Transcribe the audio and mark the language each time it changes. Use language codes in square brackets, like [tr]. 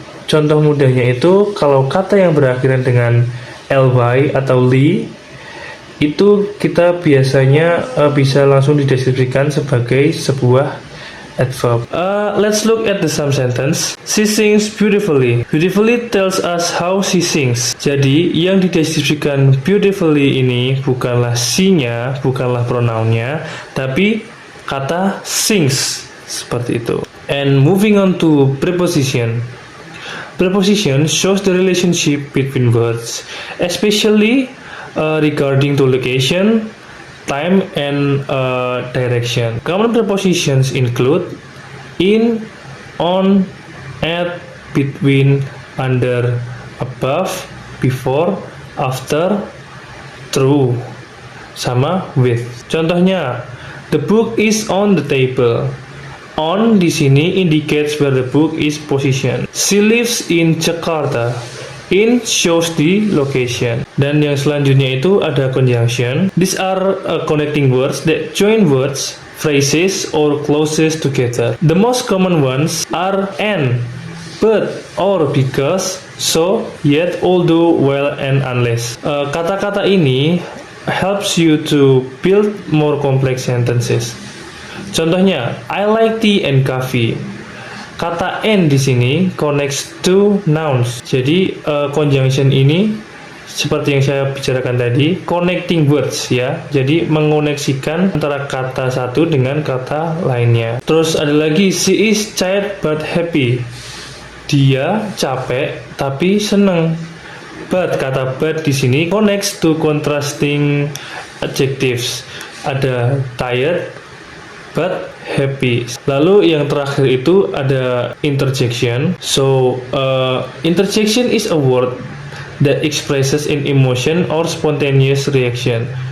[id] Contoh mudahnya itu kalau kata yang berakhiran dengan ly atau li itu kita biasanya bisa langsung dideskripsikan sebagai sebuah adverb. [en] Let's look at the some sentence. She sings beautifully. Beautifully tells us how she sings. [id] Jadi yang dideskripsikan beautifully ini bukanlah she-nya, bukanlah pronounnya, tapi kata sings seperti itu. [en] And moving on to preposition. Preposition shows the relationship between words, especially regarding to location, time, and direction. Common prepositions include in, on, at, between, under, above, before, after, through, sama with. [id] Contohnya, [en] the book is on the table. On [id] di sini [en] indicates where the book is positioned. She lives in Jakarta. In shows the location. [id] Dan yang selanjutnya itu ada conjunction. [en] These are connecting words that join words, phrases, or clauses together. The most common ones are and, but, or, because, so, yet, although, while, and unless. [id] Kata-kata ini [en] helps you to build more complex sentences. [id] Contohnya, [en] I like tea and coffee. Kata and [id] di sini [en] connects to nouns. [id] Jadi conjunction ini seperti yang saya bicarakan tadi, [en] connecting words [id] ya. Jadi mengoneksikan antara kata satu dengan kata lainnya. Terus ada lagi, [en] she is tired but happy. [id] Dia capek tapi senang. But kata but di sini [en] connects to contrasting adjectives. [id] Ada [en] tired but happy. [id] Lalu yang terakhir itu ada interjection. [en] So interjection is a word that expresses an emotion or spontaneous reaction.